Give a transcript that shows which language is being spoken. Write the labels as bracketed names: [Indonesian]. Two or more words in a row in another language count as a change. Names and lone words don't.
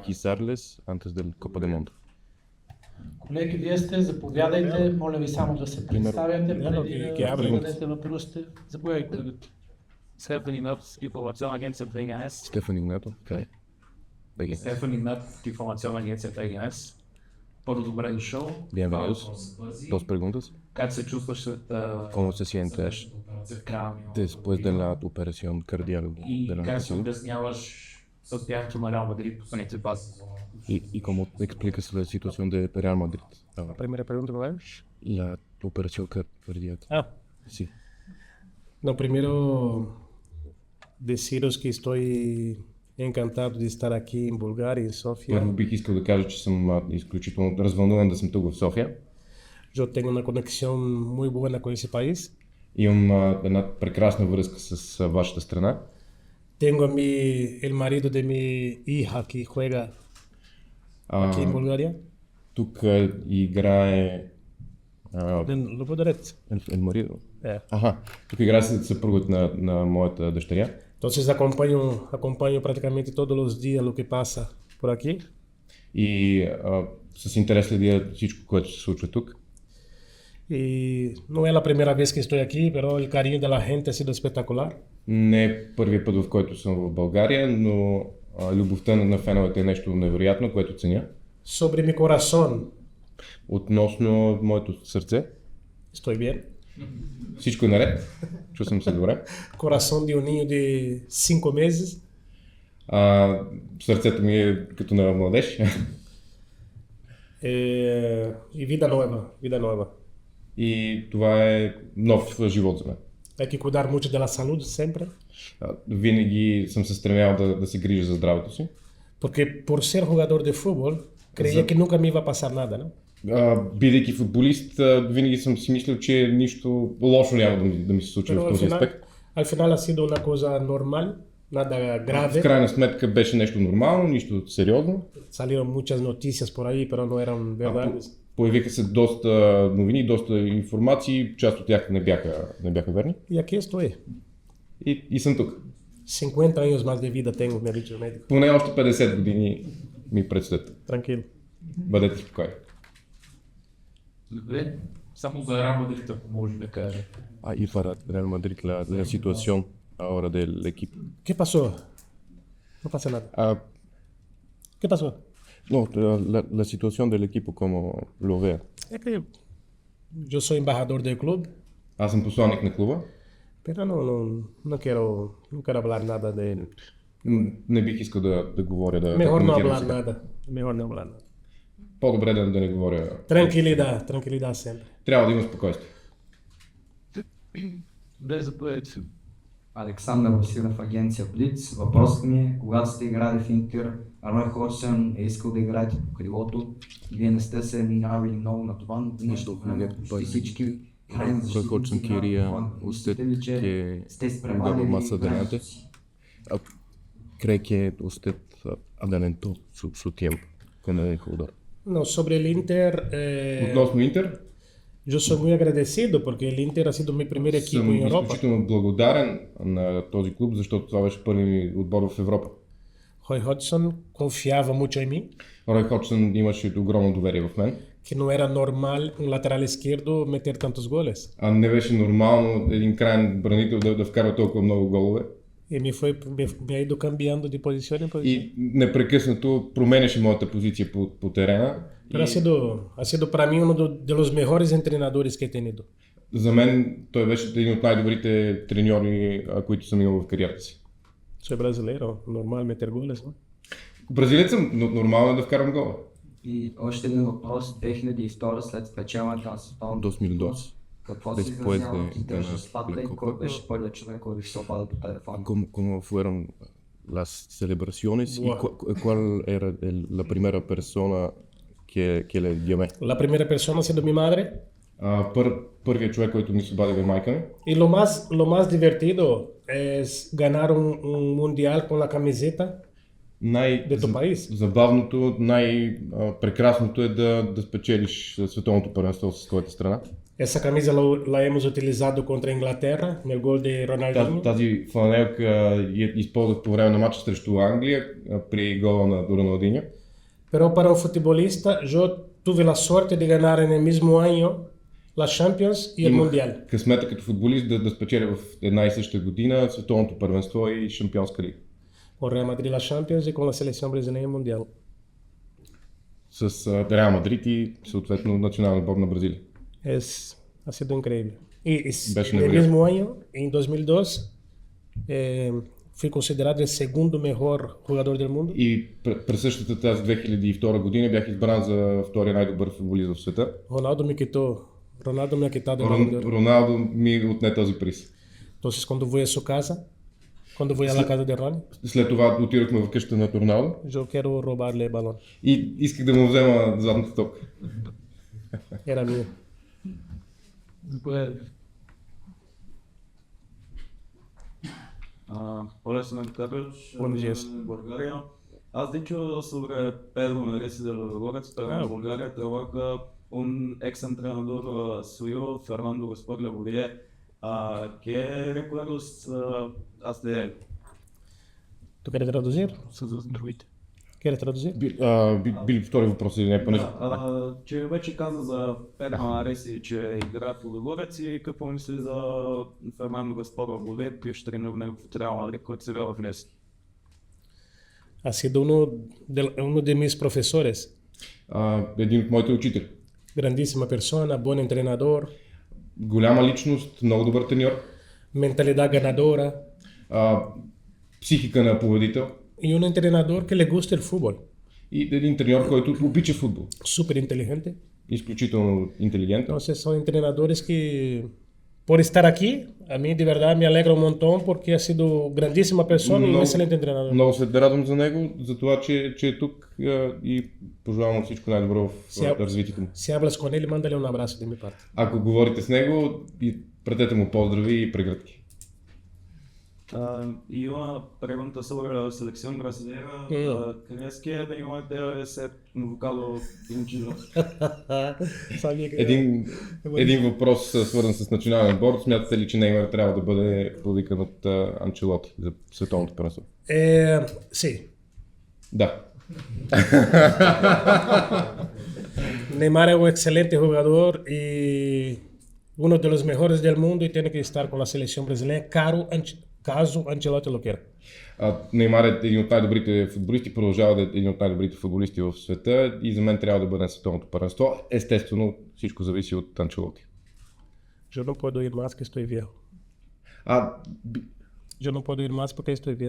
[Bulgarian] Колеги, вие сте, заповядайте, моля ви само да се представяте, преди да зададете въпросите. Заповядайте. Стефан Игнат, информационна агенция ТГНС. Стефан Игнат, информационна агенция ТГНС. Първо добре дошъл. [Spanish] Bienvenidos. Dos preguntas. [Bulgarian] Как се чувстваш след [Spanish] ¿Cómo se sientes después de la operación cardíaca de [Bulgarian] и [Spanish] la [Bulgarian] как се [Spanish] natación? [Bulgarian] обясняваш състоянието на Реал Мадрид последните два сезона? [Spanish] ¿Y cómo explicas la situación de Real Madrid? Primera pregunta, ¿verdad? La operación cardíaca. Sí. No, primero deciros que estoy encantado de estar aquí en Bulgaria, en Sofia. [Bulgarian] Първо бих искал да кажа, че съм изключително развълнуван да съм тук в София. [Spanish] Yo tengo una conexión muy buena con ese país. [Bulgarian] Имам една прекрасна връзка с вашата страна. [Spanish] Tengo a el marido de mi hija que juega aquí en Bulgaria. [Bulgarian] Тук играе [Spanish] Lo puedo decir. El marido. [Bulgarian] Тук играе съпругът на моята дъщеря. [Spanish] Entonces acompaño prácticamente todos los días lo que pasa por aquí. [Bulgarian] И с интерес следя всичко, което се случва тук. [Spanish] Y no es la primera vez que estoy aquí, pero el cariño de la gente ha sido espectacular. [Bulgarian] Не е първият път, в който съм в България, но любовта на феновете е нещо невероятно, което ценя. [Spanish] Sobre mi corazón. [Bulgarian] Относно моето сърце. [Spanish] Estoy bien. [Bulgarian] Всичко е наред. Чувствам се добре. [Spanish] Corazón de un niño de 5 meses. [Bulgarian] Сърцето ми е като на младеж. [Spanish] Y vida nueva, vida nueva. [Bulgarian] И това е нов живот за мен. [Spanish] Hay que cuidar mucho de la salud siempre. [Bulgarian] Винаги съм се стремял да се грижа за здравето си. [Spanish] Porque por ser jugador de fútbol, creía que nunca me iba a pasar nada, ¿no? [Bulgarian] Бидейки футболист, винаги съм си мислил, че нищо лошо няма да ми се случи в този аспект. [Spanish] Al final ha sido una cosa normal, nada grave. [Bulgarian] В крайна сметка беше нещо нормално, нищо сериозно. [Spanish] Salieron muchas noticias por ahí, pero no eran verdades. [Bulgarian] Появиха се доста новини, доста информации, част от тях не бяха верни. [Spanish] Y aquí estoy. [Bulgarian] И съм тук. [Spanish] 50 años más de vida tengo, me ha dicho el médico. [Bulgarian] Поне още 50 години ми предстоят. [Spanish] Tranquilo. [Bulgarian] Бъдете спокойни. Добре, само за Реал Мадрид, ако може да кажа. [Spanish] Y para Real Madrid la situación ahora del equipo. ¿Qué pasó? No pasa nada. ¿Qué pasó? No, la situación del equipo, como lo vea. Es que yo soy embajador del club, [Bulgarian] Аз съм посланник на клуба. [Spanish] pero no quiero hablar nada de él. [Bulgarian] Не бих искал да говоря, да [Spanish] Mejor no [Bulgarian] коментирам [Spanish] hablar [Bulgarian] сега. [Spanish] nada. Mejor no hablar nada. [Bulgarian] По-добре да не говоря. [Spanish] Tranquilidad siempre. [Bulgarian] Трябва да има спокойствие. Да, заповядайте. Александър Василев, агенция Блиц. Въпросът ми е, когато сте играли в Интер, Рой Ходжсън е искал да играете по крилото. Вие не сте се минавали много на това, но нещо почти всички [Spanish] Roy Hodgson quería usted que jugaba más adelante. ¿Cree que usted adelantó su tiempo con el jugador? No, sobre el Inter, [Bulgarian] Относно Интер, [Spanish] yo soy muy agradecido porque el Inter ha sido mi primer equipo [Bulgarian] съм [Spanish] en Europa. [Bulgarian] изключително благодарен на този клуб, защото това беше първи ми отбор в Европа. [Spanish] Roy Hodgson confiaba mucho en mí, [Bulgarian] Рой Ходжсън имаше огромно доверие в мен. [Spanish] que no era normal un lateral izquierdo meter tantos goles. [Bulgarian] Не беше нормално един крайен бранител да вкарва толкова много голове. [Spanish] Y me ha ido cambiando de posición en posición. [Bulgarian] И непрекъснато променяше моята позиция по терена. [Spanish] Pero ha sido para mí uno de los mejores entrenadores que he tenido. [Bulgarian] За мен той беше един от най-добрите треньори, които съм имал в кариерата си. [Spanish] Soy brasileño, normal meter goles, ¿no? [Bulgarian] Бразилец съм, но нормално е да вкарам гола. И още един въпрос, 2002 след спечелването на световното 2002. какво се [Spanish] Después [Bulgarian] изразява [Spanish] de [Bulgarian] в [Spanish] ganar [Bulgarian] спадка [Spanish] la [Bulgarian] и кой [Spanish] Copa. [Bulgarian] беше първият човек, който ви се обади по телефона? [Spanish] ¿Cómo fueron las celebraciones y Wow. cuál era la primera persona que le llamé? La primera persona ha sido mi madre. [Bulgarian] Първият човек, който ми се обади е майка ми. [Spanish] Y lo más divertido es ganar un mundial con la camiseta de tu país. [Bulgarian] Забавното, най-прекрасното е да спечелиш световното първенство с твоята страна. [Spanish] Esa camisa la hemos utilizado contra Inglaterra en el gol de Ronaldinho. [Bulgarian] Тази фланелка я използвах по време на матча срещу Англия при гола на Роналдиньо. [Spanish] Pero para un futbolista, yo tuve la suerte de ganar en el mismo año la Champions y el Mundial. [Bulgarian] Късмета като футболист да спечеля в една и съща година световното първенство и Шампионска лига. [Spanish] Con Real Madrid la Champions y con la selección brasileña el Mundial. [Bulgarian] С Реал Мадрид и съответно националния отбор на Бразилия. [Spanish] Ha sido increíble. Y Beso en el negrito. mismo año, en 2002, fui considerado el segundo mejor jugador del mundo. [Bulgarian] И през същата тази 2002 година бях избран за втория най-добър футболист в света. [Spanish] Ronaldo me ha quitado el Balón de Oro. [Bulgarian] Роналдо ми отне този приз. [Spanish] Entonces, cuando voy a su casa, cuando voy a la casa de Ronnie, [Bulgarian] След това отидохме в къщата на Роналдо [Spanish] yo quiero robarle el balón. [Bulgarian] и исках да му взема златната топка. [Spanish] Era mío. [Bulgarian] Заповядайте. [Spanish] Hola, soy Carlos. Buenos días. Bulgaria. Has dicho sobre Pedro Neres de los Goretz, pero en Bulgaria trabaja un ex entrenador suyo, Fernando Gaspar Labourier. ¿Qué recuerdos has de él? ¿Tú quieres traducir? ¿Quieres traducir? [Bulgarian] Би ли втори въпрос или не? Понеже Че вече каза за Pedro Neres, че игра в Лудогорец и какво мисли за Фернандо Гаспар Лаbourier, бивш тренер в него в Реал Мадрид, който се в Лес. [Spanish] Ha sido uno de mis profesores. [Bulgarian] един от моите учители. [Spanish] Grandísima persona, buen entrenador, [Bulgarian] Голяма личност, много добър треньор, [Spanish] mentalidad ganadora [Bulgarian] психика на победител [Spanish] y un entrenador que le gusta el fútbol. [Bulgarian] и един треньор, който обича футбол. [Spanish] Súper inteligente. [Bulgarian] изключително интелигентен. [Spanish] Entonces son entrenadores que, por estar aquí, a mí de verdad me alegra un montón porque ha sido grandísima persona y un excelente entrenador. [Bulgarian] Много се радвам за него, за това, че е тук и пожелавам му всичко най-добро в развитието му. [Spanish] Si hablas con él, mándale un abrazo de mi parte. [Bulgarian] Ако говорите с него, пратете му поздрави и прегръдки. [Portuguese] E uma pergunta sobre a seleção brasileira. Crees que Neymar deve ser convocado em Giro? Sabia que [Bulgarian] Един въпрос свързан с национален отбор. Смятате ли, че Неймар трябва да бъде повикан от Анчелоти за световното първенство? [Spanish] Sí. [Bulgarian] Да. [Spanish] Neymar es un excelente jugador y uno de los mejores del mundo y tiene que estar con la selección brasileña caso Ancelotti lo quiera. [Bulgarian] Неймар е един от най-добрите футболисти, продължава да е един от най-добрите футболисти в света и за мен трябва да бъде на световното първенство. Естествено, всичко зависи от Анчелоти. [Spanish] Yo no puedo ir más que estoy viejo. Yo no puedo ir más porque estoy viejo.